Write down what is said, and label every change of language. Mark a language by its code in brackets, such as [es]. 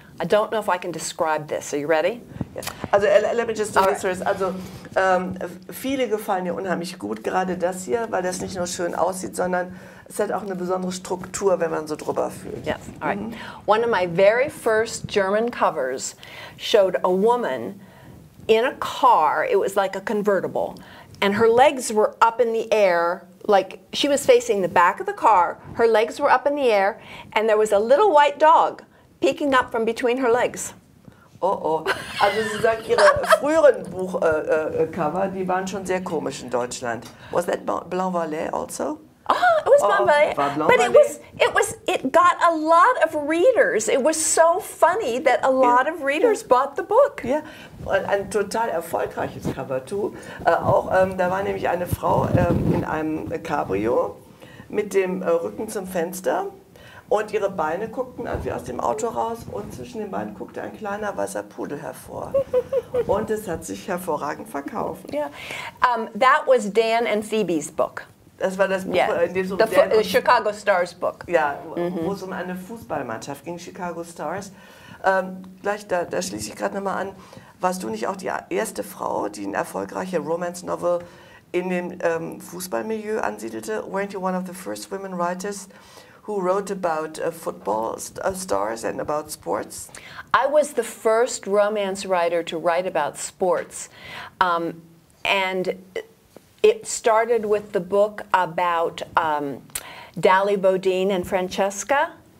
[en] I don't know if I can describe this. Are you ready? Yeah. Also, let me just do this first. [de] Also, viele gefallen mir unheimlich gut, gerade das hier, weil das nicht nur schön aussieht, sondern es hat auch eine besondere Struktur, wenn man so drüber fühlt. [en] Yes, all right. One of my very first German covers showed a woman in a car. It was like a convertible, and her legs were up in the air, like she was facing the back of the car. Her legs were up in the air, and there was a little white dog peeking up from between her legs. Oh, oh. [de] Also sie sagt, ihre früheren Buchcover, die waren schon sehr komisch in Deutschland. [en] Was that Blanc Valley also? Oh, it was Blanc Valley. But it got a lot of readers. It was so funny that a lot of readers bought the book. [de] Ja, und ein total erfolgreiches Cover, [en] too. [de] Da war nämlich eine Frau in einem Cabrio mit dem Rücken zum Fenster. Und ihre Beine guckten wie aus dem Auto raus und zwischen den Beinen guckte ein kleiner weißer Pudel hervor. Und es hat sich hervorragend verkauft. [en] Yeah. That was Dan and Phoebe's book. [de] Das war das Buch, in dem es um [en] the Chicago Stars book. [de] Ja, wo es um eine Fußballmannschaft ging, Chicago Stars. Gleich, da schließe ich gerade nochmal an. Warst du nicht auch die erste Frau, die eine erfolgreiche Romance-Novel in dem Fußballmilieu ansiedelte? [en] Weren't you one of the first women writers who wrote about football stars and about sports? I was the first romance writer to write about sports. And it started with the book about Dali Bodine and Francesca.